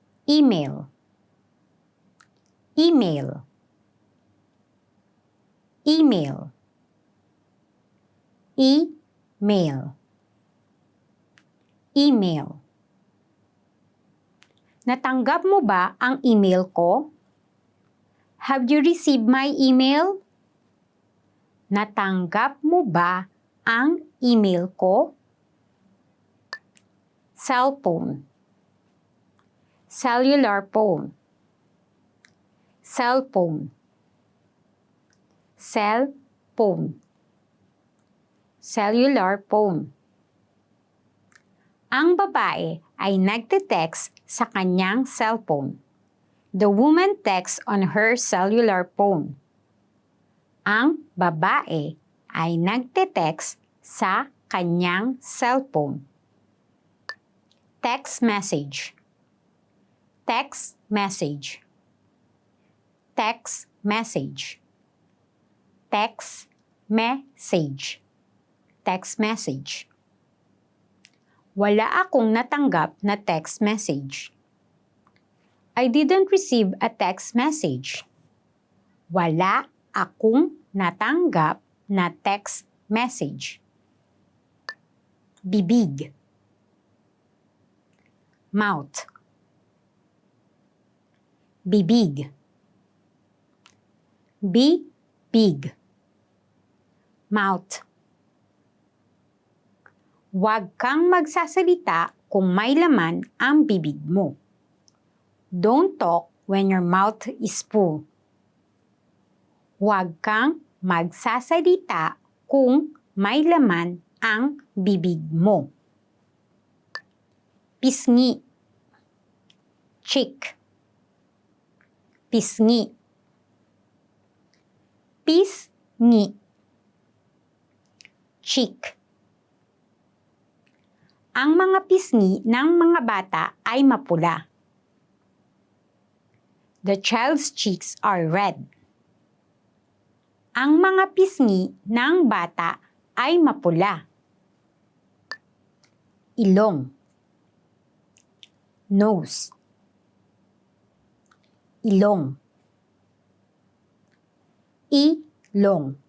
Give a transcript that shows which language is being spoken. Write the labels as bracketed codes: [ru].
[tl] Email. Email. Email. Email. Email. Natanggap mo ba ang email ko? [en] Have you received my email? [tl] Natanggap mo ba ang email ko? Cellphone. Cellular phone. Cellphone. Cellphone. Cellular phone. Ang babae ay nagte-text sa kanyang cellphone. [en] The woman texts on her cellular phone. [tl] Ang babae ay nagte-text sa kanyang cellphone. Text message. Text message. Text message. Text message. Text message. Wala akong natanggap na text message. [en] I didn't receive a text message. [tl] Wala akong natanggap na text message. Bibig. [en] Mouth. [tl] Bibig. Bibig. Mouth. Huwag kang magsasalita kung may laman ang bibig mo. [en] Don't talk when your mouth is full. [tl] Huwag kang magsasalita kung may laman ang bibig mo. Pisngi. Cheek. Pisngi. Pisngi. [en] Cheek. [tl] Ang mga pisngi ng mga bata ay mapula. [en] The child's cheeks are red. [tl] Ang mga pisngi ng bata ay mapula. Ilong. Nose. Ilong. Ilong.